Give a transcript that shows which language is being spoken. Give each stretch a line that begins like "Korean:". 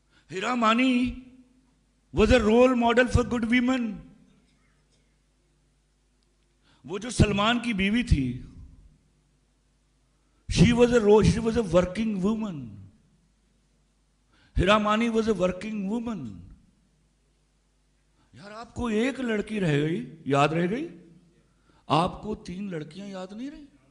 English: Heera Mani was a role model for good women.
Hindi: वो जो सलमान की बीवी थी,
English: she was a working woman. Heera Mani was a working woman.
Hindi: यार, आपको 1 लड़की रह गई, याद रह गई, आपको 3 लड़कियां याद नहीं रही.